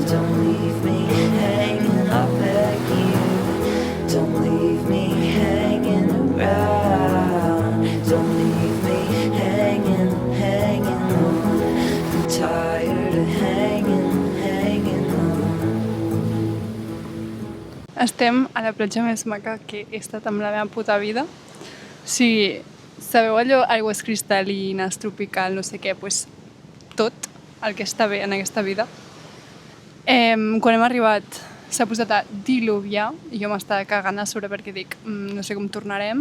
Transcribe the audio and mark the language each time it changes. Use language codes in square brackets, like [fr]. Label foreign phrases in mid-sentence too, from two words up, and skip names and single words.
[en] Don't leave me hanging, I beg you. Don't leave me hanging around. Don't leave me hanging on. I'm tired of hanging on. [ca] Estem a la platja més maca que he estat en la meva puta vida. O sigui, sabeu allò, aigües cristal·lines, tropical, no sé què, doncs tot el que està bé en aquesta vida. Quan hem arribat s'ha posat a diluviar i jo m'estava cagant a sobre perquè dic, no sé com tornarem.